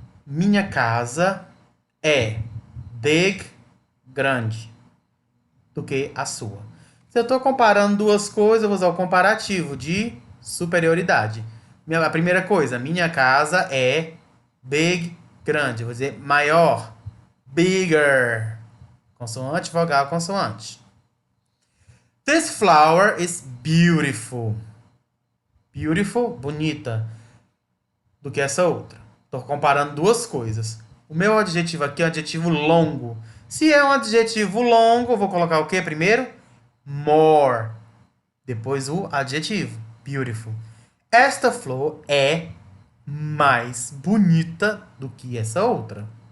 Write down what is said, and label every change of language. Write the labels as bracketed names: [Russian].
[Portuguese] Minha casa é big, grande, do que a sua. Se eu estou comparando duas coisas, eu vou usar o comparativo de superioridade. A primeira coisa, minha casa é big, grande. Eu vou dizer maior, bigger. Consoante, vogal, consoante. [English] This flower is beautiful. [Portuguese] Beautiful, bonita. Do que essa outra. Estou comparando duas coisas. O meu adjetivo aqui é um adjetivo longo. Se é um adjetivo longo, eu vou colocar o que primeiro? More. Depois o adjetivo. Beautiful. Esta flor é mais bonita do que essa outra.